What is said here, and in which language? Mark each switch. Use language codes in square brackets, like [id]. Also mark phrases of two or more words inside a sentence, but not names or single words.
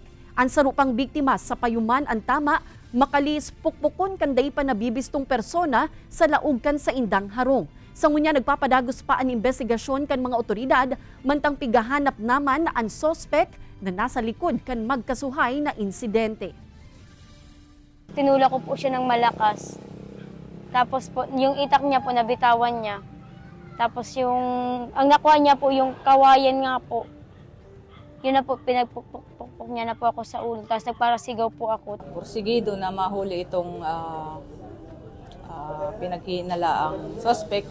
[bik] Ang sarupang biktima sa payuman ang tama, makalis pukpukon kan day pa nabibistong persona sa laog kan sa indang harong. Sa ngunya nagpapadagos pa ang investigasyon kan mga otoridad, mantang pigahanap naman ang sospek na nasa likod kan magkasuhay na insidente. [tl] Tinula ko po siya ng malakas. Tapos po, yung itak niya po, nabitawan niya. Tapos ang nakuha niya po, yung kawayan nga po. Yun na po, pinagpukpuk niya na po ako sa ulo. Tapos nagparasigaw po ako. Porsigido na mahuli itong pinaghinalaang suspect.